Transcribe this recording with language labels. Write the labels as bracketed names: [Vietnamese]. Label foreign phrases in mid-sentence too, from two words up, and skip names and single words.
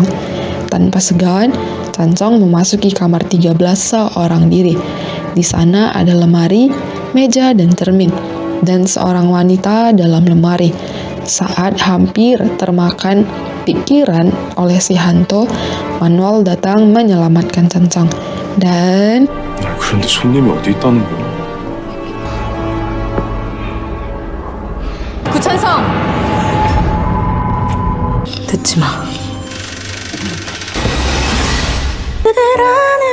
[Indonesian] Tanpa segan, Chansung memasuki kamar 13 seorang diri. Di sana ada lemari, meja, dan cermin, dan seorang wanita dalam lemari. Saat hampir termakan pikiran oleh si hantu, Manuel datang menyelamatkan Chansung. Dan [Korean] 그런데 손님이 어디 있다는 거야? 구찬성! 듣지 마. 그대라